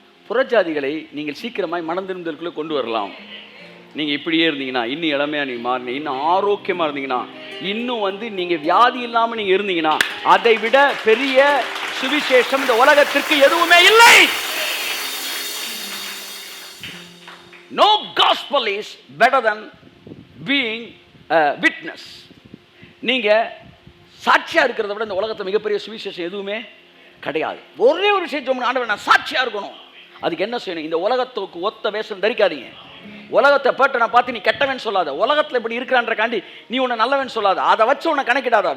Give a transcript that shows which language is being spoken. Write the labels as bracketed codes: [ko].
[ta] புறஜாதிகளை நீங்கள் சீக்கிரமாய் மனந்திருந்தலுக்குள்ளே கொண்டு வரலாம். நீங்கள் இப்படியே இருந்தீங்கன்னா, இன்னும் இளமையாக நீங்கள் மாறினீங்க, இன்னும் ஆரோக்கியமாக இருந்தீங்கன்னா, இன்னும் வந்து நீங்கள் வியாதி இல்லாமல் நீங்கள் இருந்தீங்கன்னா, அதை விட பெரிய சுவிசேஷம் இந்த உலகத்திற்கு எதுவுமே இல்லை. [en] No gospel is better than being a witness. [ta] நீங்கள் சாட்சியாக இருக்கிறத விட இந்த உலகத்தில் மிகப்பெரிய சுவிசேஷம் எதுவுமே கிடையாது. ஒரே ஒரு விஷயம், ஆண்டவர் நான் சாட்சியாக இருக்கணும். அதுக்கு என்ன செய்யணும்? இந்த உலகத்துக்கு ஒத்த வேஷம் தரிக்காதீங்க. உலகத்தை பேட்டனை பார்த்து நீ கெட்டவன் சொல்லாத. உலகத்தில் இப்படி இருக்கிறான்றக்காண்டி நீ உன்னை நல்லவன் சொல்லாத. அதை வச்சு உன்னை கணக்கிடாத.